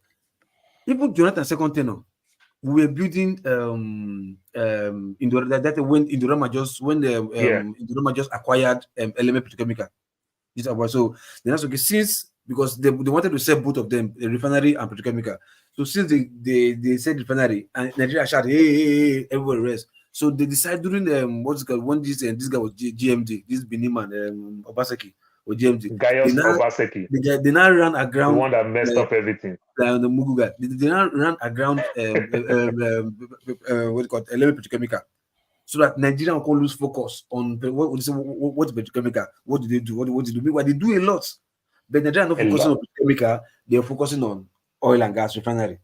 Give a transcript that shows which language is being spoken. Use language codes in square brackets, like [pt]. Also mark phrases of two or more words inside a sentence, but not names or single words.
[en] Even Jonathan second tenor, we were building when Indorama just acquired Element Petrochemical. So then that's okay since because they wanted to sell both of them, the refinery and petrochemical. So since they said refinery and Nigeria shouted, hey, everywhere rest. So they decided during what's it called when this guy was GMD, this Benin man, Obaseki or GMD. Obaseki. They now ran aground. The one that messed up everything. The Mugu guy. They now ran aground what's it called? Element Petrochemical. So that Nigerian can lose focus on what's petrochemical, what do they do, what do they do? Meanwhile, they do a lot, but Nigeria are not focusing on petrochemical; they are focusing on oil and gas refinery.